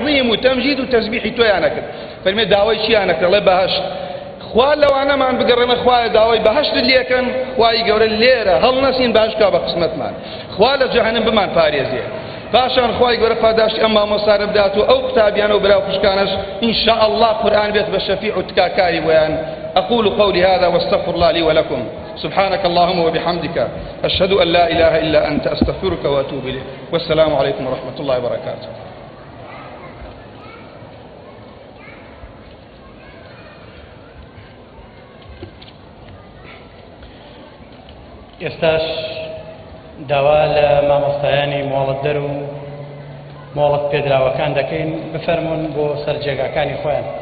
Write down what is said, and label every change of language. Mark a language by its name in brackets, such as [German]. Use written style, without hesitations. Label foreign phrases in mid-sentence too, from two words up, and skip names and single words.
[Central Kurdish] و تەمجید و تەسبیحی تۆیان نەکرد فەرمێ داوای چیان نەکرد لێ بەهەشت خوا لەوانەمان بگەڕێمە خوایە داوای بەهەشت لێکەن خوای گەورە لێرە هەڵنەسین باشکا بە قسمەتمان خوا لە جەهەنەم بمان پارێزێ پاشان خوای گەورە پاداشتی ئەم مامۆسارە بدات و ئەو قوتابیان و براو خوشکانەش [Arabic] إن شاء الله [Central Kurdish] قورآن بێت بە شەفیع و تکاکاری بۆیان [Arabic] أقول قولي هذا واستغفر الله لي ولكم سبحانك اللهم وبحمدك أشهد أن لا إله إلا أنت أستغفرك وأتوب إليك والسلام عليكم ورحمة الله وبركاته [Central Kurdish] ئێستاش داوا لە مامۆستایانی مۆڵەتدەر و مۆڵەت پێدراوەکان دەکەین بفەرمونون بۆ سەر جێگاکانی خۆیان